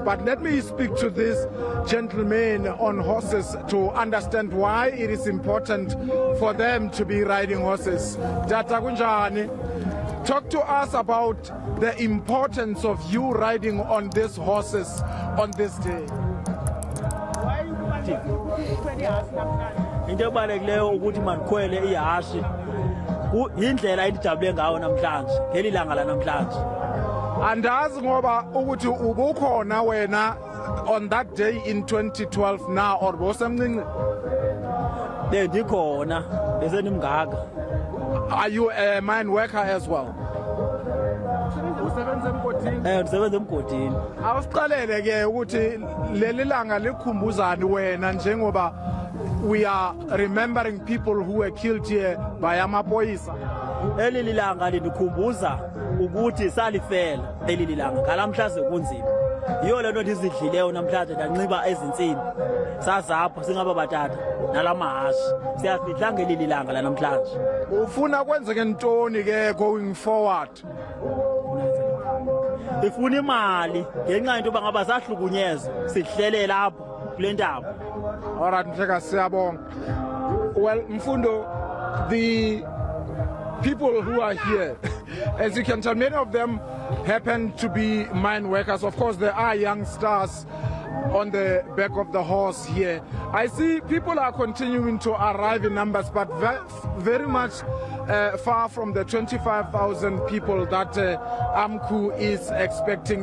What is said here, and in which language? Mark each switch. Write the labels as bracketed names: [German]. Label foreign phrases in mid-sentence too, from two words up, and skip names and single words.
[English] But let me speak to this gentleman on horses to understand why it is important for them to be riding horses. Tata Kunjani, talk to us about the importance of you riding on these horses on this day. [Xhosa] Into ebalulekileyo ukuthi manikhwele ihashe indlela endijabule ngayo namhlanje ngeli langa la namhlanje. Andazi ngoba ukuthi ubukhona wena [English] on that day in 2012 now [Xhosa] or bosemncinci? Bendikhona besenimngaka. [English] Are you a mine worker as well? [Xhosa] Ndisebenza emgodini. Awusiqalele ke ukuthi leli langa likhumbuzani wena njengoba [English] we are remembering people who were killed here [Xhosa] by amaphoyisa. Eli lilanga lindikhumbuza ukuthi salifela eli lilanga ngalamhlanje kunzima. Yiyo lento ndizidlileyo namhlanje ndanxiba ezinsini. Sazapha singaba batata nalamahashi. Siyafihla ngeli lilanga la namhlanje. Ufuna kwenzeke ntoni ke [English] going forward? [Xhosa] Ifuna imali ngenxa into bangaba sahlukunyezwa sihlele lapho kule ntaba. Alright, mhleka siyabonga. [English] Well, Mfundo, the people who are here, as you can tell, many of them happen to be mine workers. Of course, there are young stars on the back of the horse here. I see people are continuing to arrive in numbers, but very much far from the 25,000 people that Amcu is expecting.